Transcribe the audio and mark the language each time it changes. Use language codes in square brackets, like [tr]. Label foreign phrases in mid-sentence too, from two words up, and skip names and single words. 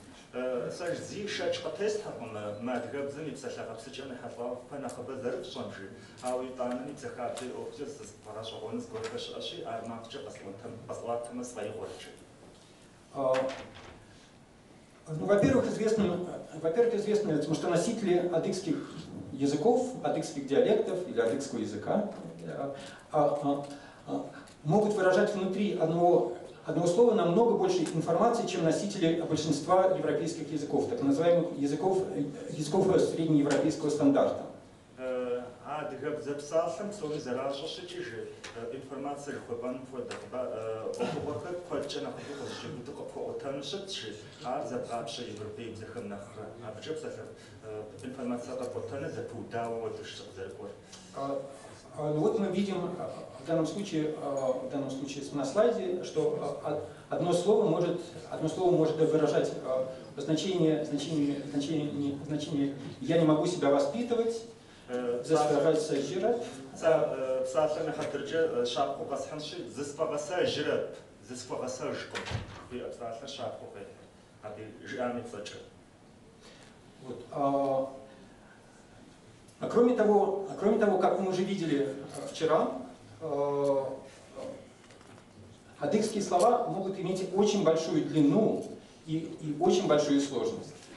[ru] Ну, во-первых, известно, что носители адыгских языков, адыгских диалектов или адыгского языка могут выражать внутри одного слова намного больше информации, чем носители большинства европейских языков, так называемых языков среднеевропейского стандарта. [kbd] адыгэб зэпсалъэм псори зэращӏэщыкӏыжи информацие жыхуэбэн хуэдэ ӏуэхугъуэхэр куэдкӏэ нэхъыфӏу къызжиуду къыпхуэӏуэтэну щытщи, ар зэбгъапщэ европейбзэхэм нэхърэ. Абыкӏэ псалъэ информация къэпӏуэтэныр зэпыудауэ уэдыж къызэрыкӏуэр. [ru] Ну вот мы видим в данном случае на слайде, что одно слово может выражать значение «я не могу себя воспитывать», «заставлять сожрать». [kbd] Псалъэм хьэдыркӏэ шапхъу къэсхьынщи, зысфӏэгъэсэжрэп, зысфӏэгъэсэжкъым. Псалъэр шапхъу къехь. Абы жиӏами плӏэкӏэ. [ru] Кроме того, как мы уже видели вчера, адыгские слова могут иметь очень большую длину и очень большую сложность.